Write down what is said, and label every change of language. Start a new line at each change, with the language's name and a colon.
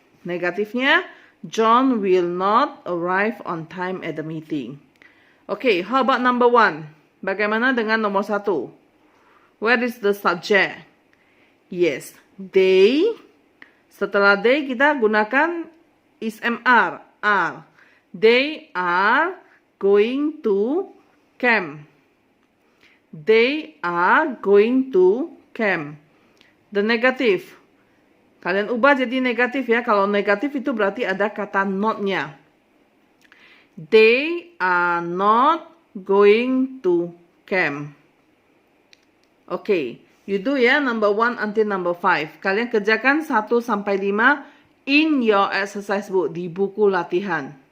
Indonesian: Negatifnya,
English: John will not arrive on time at the meeting. Okay, how about number 1?
Indonesian: Bagaimana dengan nomor 1?
English: Where is the subject? Yes, they.
Indonesian: Setelah they kita gunakan is MR, are.
English: They are going to camp. They are going to camp. The negative.
Indonesian: Kalian ubah jadi negatif ya. Kalau negatif itu berarti ada kata not-nya.
English: They are not going to camp. Okay. You do ya, number 1 until number 5.
Indonesian: Kalian kerjakan 1 sampai 5
English: in your exercise book,
Indonesian: di buku latihan.